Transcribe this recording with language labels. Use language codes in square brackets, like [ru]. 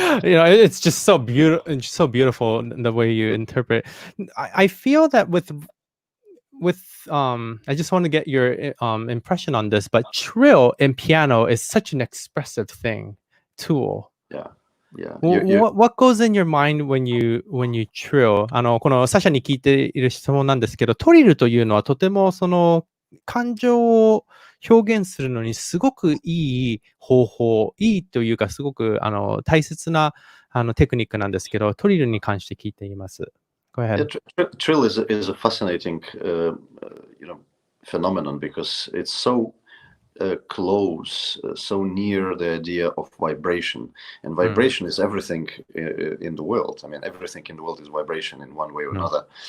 [en] It's just so beautiful the way you interpret. I feel that with I just want to get your impression on this, but trill in piano is such an expressive tool. Yeah. What goes in your mind when you trill? [ja] このサシャに聞いている質問なんですけど、トリルというのはとてもその感情を表現するのにすごくいい方法、いいというかすごく大切なテクニックなんですけど、トリルに関して聞いています。 [en] Go ahead. Trill is a fascinating phenomenon because it's so close, so near the idea of vibration. And vibration is everything in the world. I mean, everything in the world is vibration in one way or another.